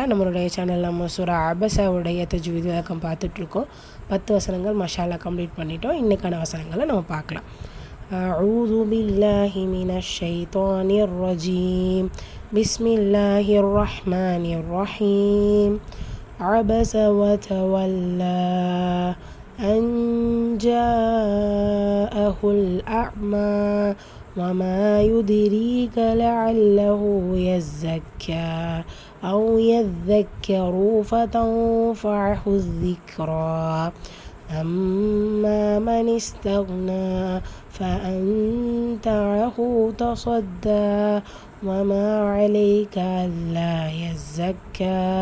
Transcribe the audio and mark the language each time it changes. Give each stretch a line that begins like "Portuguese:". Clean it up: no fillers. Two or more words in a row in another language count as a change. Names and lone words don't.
Tamil: நம்மளுடைய சேனல் நம்ம சூரா அபஸாவுடைய தஜ்வீத் விளக்கம் பார்த்துட்ருக்கோம். 10 வசனங்கள் மஷாலா கம்ப்ளீட் பண்ணிட்டோம். இன்றைக்கான வசனங்களை நம்ம பார்க்கலாம்.
Arabic: أعوذ بالله من الشيطان الرجيم. بسم الله الرحمن الرحيم. عبس وتولى أن جاءه الأعمى وما يدريك لعله يزكى أو يذكر فتنفعه الذكرى أما من استغنى فأنت عنه تصدى وما عليك ألا يزكى